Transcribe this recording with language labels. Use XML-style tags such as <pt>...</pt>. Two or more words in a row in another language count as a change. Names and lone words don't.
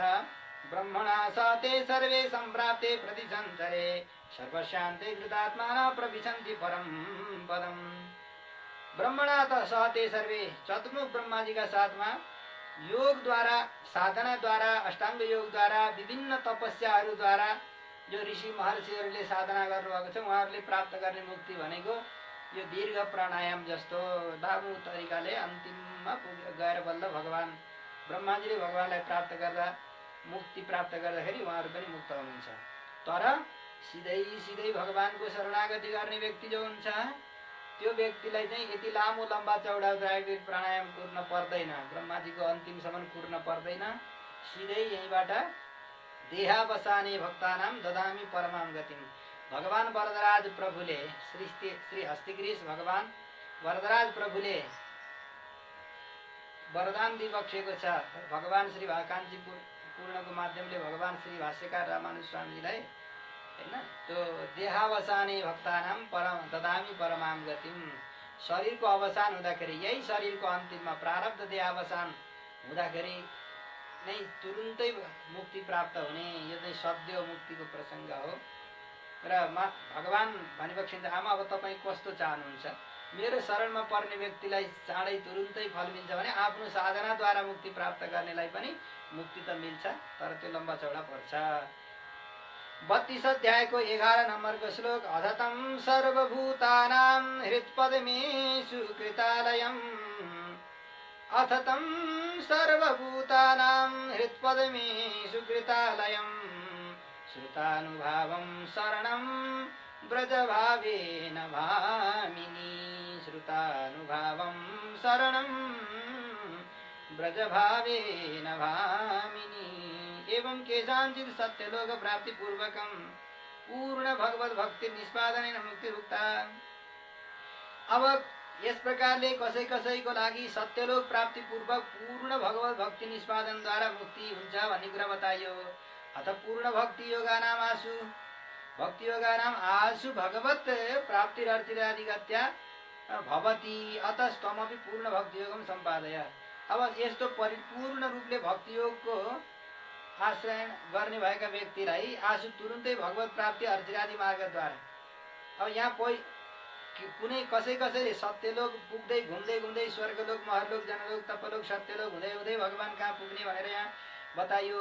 <sa>ब्रह्मणा सते सर्वे सम्प्राप्ते प्रतिसञ्चरे सर्वशान्ते कृतात्माना प्रविशन्ति परम पदम। ब्रह्मणा त सहते सर्वे</sa> <ne>चतुर्मुख ब्रह्माजीका साथमा योग द्वारा साधना द्वारा अष्टाङ्ग योग द्वारा विभिन्न तपस्याहरूद्वारा जो ऋषि महर्षिहरूले साधना गर्नुभएको छ उहाँहरूले प्राप्त गर्ने मुक्ति भनेको यो दीर्घ प्राणायाम जस्तो लामो तरिकाले अन्तिममा गएर बल्ल भगवान ब्रह्माजीले भगवानलाई प्राप्त गर्दा मुक्ति प्राप्त गर्दाखेरि उहाँहरू पनि मुक्त हुनुहुन्छ। तर सिधै भगवानको शरणागति गर्ने व्यक्ति जो हुन्छ त्यो व्यक्तिलाई चाहिँ यति लामो लम्बा चौडा द्राविड प्राणायाम कुर्न पर्दैन, ब्रह्माजीको अन्तिमसम्म कुर्न पर्दैन। सिधै यहीँबाट</ne> <sa>देहावसाने भक्तानां ददामी परमां गतिम।</sa> <ne>भगवान वरदराज प्रभुले श्री हस्तिगिरीश भगवान वरदराज प्रभुले वरदान दिइबक्सेको छ। भगवान श्री काञ्ची पूर्णको माध्यमले भगवान श्री भाष्यकार रामानुज स्वामीजीलाई हैन त्यो</ne> <sa>देहावसाने भक्तानां ददामी परमां गतिम।</sa> <ne>शरीरको अवसान हुँदाखेरि यही शरीरको अन्तिममा प्रारब्ध देहावसान हुँदाखेरि नै तुरुन्तै मुक्ति प्राप्त हुने यो चाहिँ सद्य मुक्तिको प्रसङ्ग हो। र भगवान भनिबक्सिन्छ आमा अब तपाईँ कस्तो चाहनुहुन्छ, मेरो शरणमा पर्ने व्यक्तिलाई चाँडै तुरुन्तै फल मिल्छ भने आफ्नो साधनाद्वारा मुक्ति प्राप्त गर्नेलाई पनि मुक्ति त मिल्छ, तर त्यो लम्बा चौडा पर्छ।</ne> <sa>32</sa> <ne>अध्यायको 11 नम्बरको श्लोक</ne> <sa>अधतं सर्वभूतानां हृत्पद्मेषु कृतालयम् अथतं सर्वभूतानां हृत्पद्मेषु कृतालयम् श्रुतानुभावं शरणं ब्रजभावेन भामिनी। श्रुतानुभावं शरणं ब्रजभावेन भामिनी। एवं केषाञ्चित् सत्यलोक प्राप्ति पूर्वकं पूर्ण भगवत भक्ति निष्पादनेन मुक्ति उक्ता।</sa> <ne>अब यस प्रकारले कसैको लागि सत्यलोक प्राप्ति पूर्वक पूर्ण भगवत भक्ति निष्पादनद्वारा मुक्ति हुन्छ भन्ने कुरा बताइयो।</ne> <sa>अथ पूर्ण भक्ति योगानामासु भक्ति योगानाम आशु भगवत प्राप्तिरर्चिरादिगत्या भवति अतस्तमपि पूर्ण भक्ति योगम सम्पादय।</sa> <ne>अब यस्तो परिपूर्ण रूपले भक्ति योगको आश्रय गर्ने भएका व्यक्तिलाई आशु तुरुन्तै भगवत प्राप्ति अर्चिरादि मार्गद्वारा, अब यहाँ कोही कुनै कसैले सत्यलोक पुग्दै घुम्दै घुम्दै स्वर्गलोक महरलोक जनलोक तपलोक सत्यलोक हुँदै हुँदै भगवान कहाँ पुग्ने भनेर यहाँ बताइयो।</ne>